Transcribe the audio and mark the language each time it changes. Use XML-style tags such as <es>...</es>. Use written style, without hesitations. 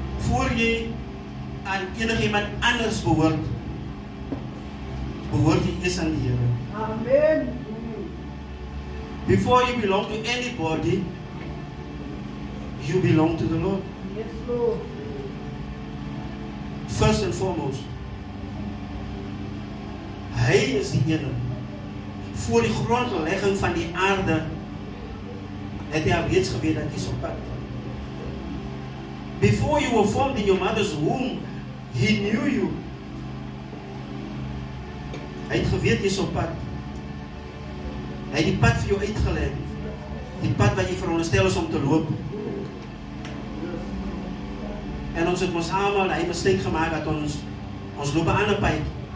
<af>Voor jy aan enigiemand anders behoort jy eers aan die Here. Amen.</af> <en>Before you belong to anybody, you belong to the Lord. Yes, Lord. First and foremost.</en> <af>Hy is die ene. Voor die grondlegging van die aarde het hy alreeds geweet dat jy is op pad.</af> <en>Before you were formed in your mother's womb, He knew you.</en> <af>Hy het geweet jy is op pad. Hy het die pad vir jou uitgelei. Die pad wat jy veronderstel is om te loop. En ons het ons almal hy mistake gemaak dat ons loop 'n ander pad.</af>